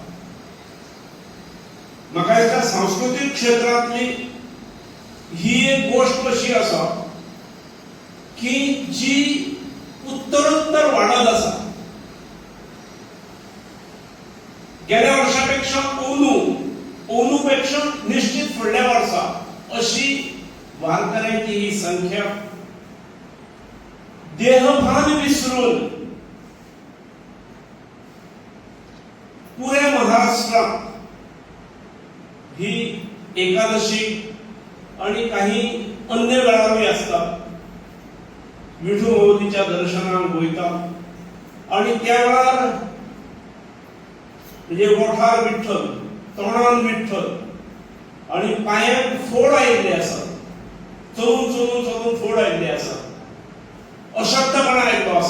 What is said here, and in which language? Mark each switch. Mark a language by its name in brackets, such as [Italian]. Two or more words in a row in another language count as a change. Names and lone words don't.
[Konkani] म्हाका दिसता सांस्कृतिक क्षेत्रातली ही एक गोष्ट अशी आसा की जी उत्तरोत्तर वाढत आसा. गेल्या वर्षापेक्षा ओनूपेक्षा निश्चित फुडल्या वर्सा अशी वारकऱ्यांची ही संख्या देहभान विसरून पुऱ्या महाराष्ट्रात ही एकादशी आणि काही अन्य वेळावी असतात विठू माऊलीच्या दर्शनाक वयतात आणि त्या वेळार म्हणजे ओठार विठ्ठल, तोंडान विठ्ठल आणि पायांक फोड आयिल्ले आसात. चलून फोड आयिल्ले आसात. अशक्तपणा आयिल्लो आसा.